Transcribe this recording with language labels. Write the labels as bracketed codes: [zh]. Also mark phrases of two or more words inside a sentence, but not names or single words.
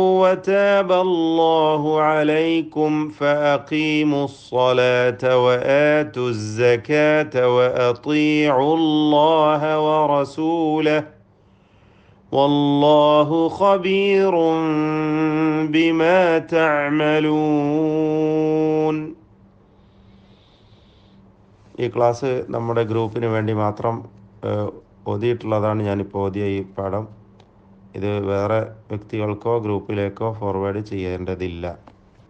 [ar] وتاب الله عليكم فأقيموا الصلاة وآتوا الزكاة وأطيعوا الله ورسوله والله خبير بما تعملون. [ml] ഈ ക്ലാസ് നമ്മുടെ ഗ്രൂപ്പിന് വേണ്ടി മാത്രം ഓതിയിട്ടുള്ളതാണ്. ഞാനിപ്പോൾ ഓതിയ ഈ പാഠം ഇത് വേറെ വ്യക്തികൾക്കോ ഗ്രൂപ്പിലേക്കോ ഫോർവേഡ് ചെയ്യേണ്ടതില്ല.